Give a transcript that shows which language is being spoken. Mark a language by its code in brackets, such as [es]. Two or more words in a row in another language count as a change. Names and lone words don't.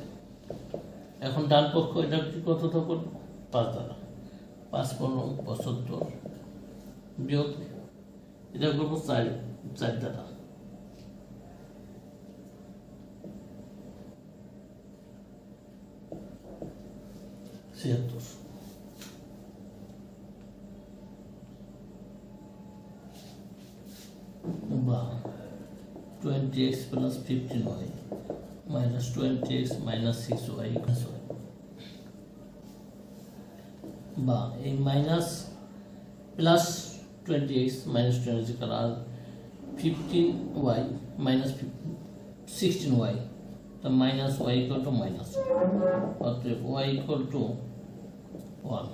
[bn] এখন ডান পক্ষ এটা কি কতটা করবো 5 দ্বারা, 5 × 15 75 বিয়োগ এটা করবো 4 দ্বারা, বা 20x + 15y - 20x - 6y বা এই মাইনাস প্লাস 20x - 20 আর 15y - 16y, তা মাইনাস y = মাইনাস, অতএব y = 1।